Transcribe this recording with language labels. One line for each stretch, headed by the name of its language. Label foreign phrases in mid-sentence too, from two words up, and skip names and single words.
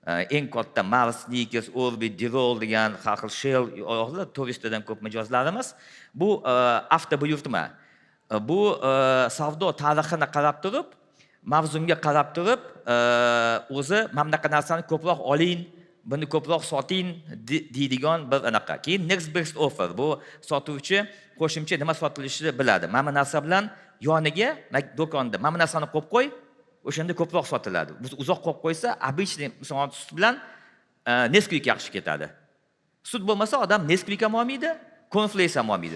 Uzbek: eng katta Mars, Snickers, Orbit, Dirol degan har xil Shell oyoqlar turistlardan ko'p mijozlarimiz. Bu avto buyurtma. Bu savdo tarixini qarab turib, mavzunga qarab turib, o'zi mana bunaqa narsani ko'proq oling, buni ko'proq soting deydigan bir anaqa. Keyin
English: next best offer.
Uzbek: Bu sotuvchi qo'shimcha nima sotilishini biladi. Mana bu narsa bilan yoniga do'konda mana bu narsani qo'yib qo'y, o'shanda ko'proq sotiladi. Biz uzoq qo'yib qo'ysa, обычный misol sut bilan Nesquik yaxshi ketadi. Sut bo'lmasa odam Nesquik ham olmaydi, cornflakes ham olmaydi.